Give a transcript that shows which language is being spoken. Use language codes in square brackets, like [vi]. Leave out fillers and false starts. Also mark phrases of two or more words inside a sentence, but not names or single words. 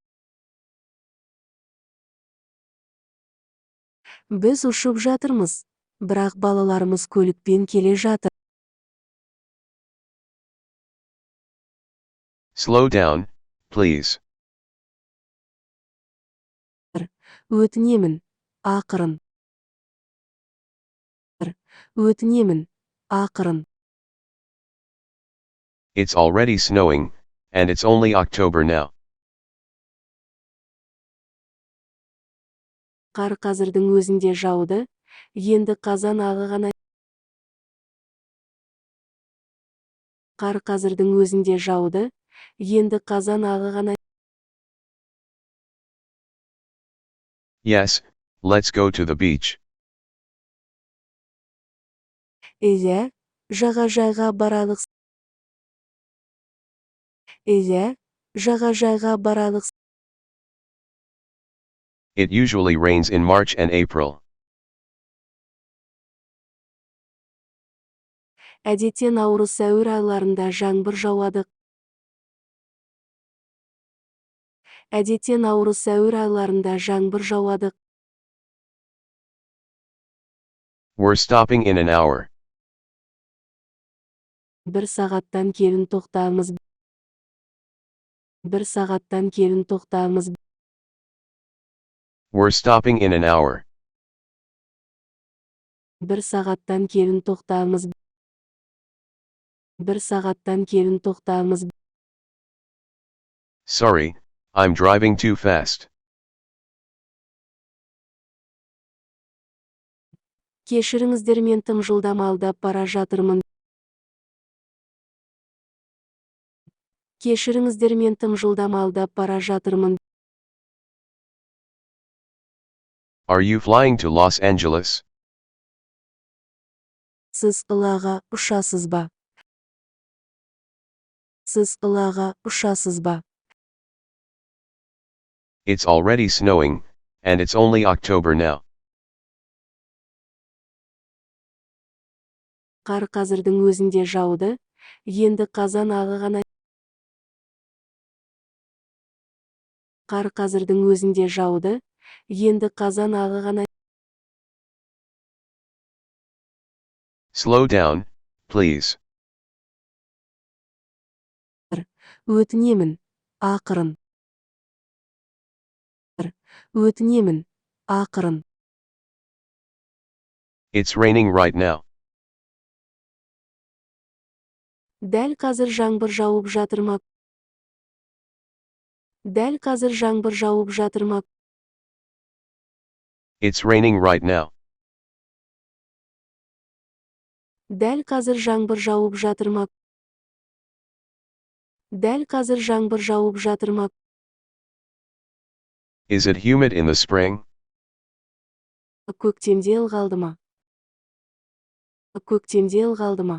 [kk] Біз ұшып жатырмыз, Бірақ балаларымыз көлікпен келе жатыр. [en] Slow down, please. [kk] Өтінемін, ақырын. Өтінемін, ақырын. [en] It's already snowing, and it's only October now. [kk] Қар қазірдің өзінде жауды, енді қазан ағы ғана. Қар қазірдің өзінде жауды, енді қазан ағы ғана. [en] Yes, let's go to the beach. [kk] Иә, жағажайға баралық. Иә, жағажайға баралық. [en] It usually rains in March and April. [kk] Әдетте наурыз сәуір айларында жаңбыр жауады. Әдетте наурыз сәуір айларында жаңбыр жауады. [en] We're stopping in an hour. [kk] Бір сағаттан кейін тоқтамыз. Бір сағаттан кейін тоқтамыз. [en] We're stopping in an hour. [kk] Бір сағаттан кейін тоқтамыз. Бір сағаттан кейін тоқтамыз. [en] Sorry, I'm driving too fast. [kk] Кешіріңіздер, мен тым жылдам алдап бара жатырмын. Кешіріңіздер, мен тым жылдам алдап бара жатырмын. [en] Are you flying to Los Angeles? [kk] Сіз Қалаға ұшасыз ба? Сіз Қалаға ұшасыз ба? [en] It's already snowing, and it's only October now. [kk] Қар қазірдің өзінде жауды, енді қазан ағы ғана. Қар қазірдің өзінде жауды, енді қазан ағы ғана. [en] Slow down, please. [kk] Өтінемін, ақырын. Өтінемін, ақырын. [en] It's raining right now. [kk] Дәл қазір жаңбыр жауып жатыр ма? Дәл қазір жаңбыр жауып жатыр ма? [en] It's raining right now. [kk] Дәл қазір жаңбыр жауып жатыр ма? Дәл қазір жаңбыр жауып жатыр ма? [en] Is it humid in the spring? [kk] Көктемде ылғалды ма? Көктемде ылғалды ма?